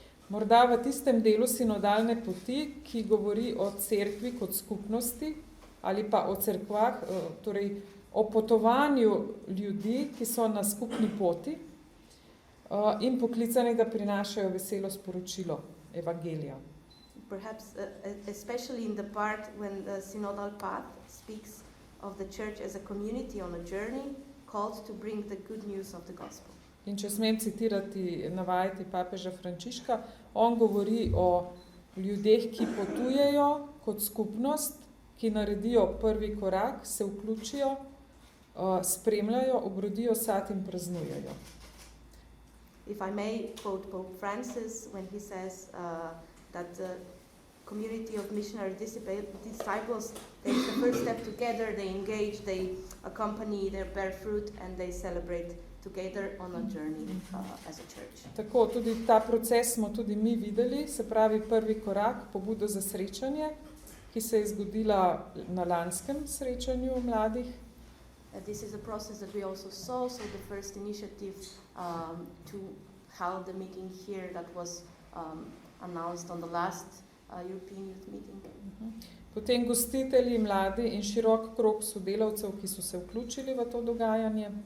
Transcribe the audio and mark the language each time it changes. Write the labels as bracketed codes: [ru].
[sl] Morda v tistem delu sinodalne poti, ki govori o cerkvi kot skupnosti ali pa o cerkvah, torej o potovanju ljudi, ki so na skupni poti in poklicani, da prinašajo veselo sporočilo evangelija. [en] Perhaps especially in the part when the synodal path speaks of the church as a community on a journey called to bring the good news of the gospel. [sl] In če smem citirati, navajati papeža Frančiška, on govori o ljudeh, ki potujejo kot skupnost, ki naredijo prvi korak, se vključijo, spremljajo, obrodijo sad in praznujejo. [en] If I may quote Pope Francis when he says that the community of missionary disciples takes the first step together, they engage, they accompany, they bear fruit, and they celebrate together on a journey as a church. [sl] Tako, tudi ta proces smo tudi mi videli, se pravi prvi korak, pobudo za srečanje, ki se je zgodila na lanskem srečanju mladih. [en] This is a process that we also saw, so the first initiative to hold the meeting here that was announced on the last European Youth Meeting. [sl] Potem gostitelji, mladi in širok krog sodelavcev, ki so se vključili v to dogajanje.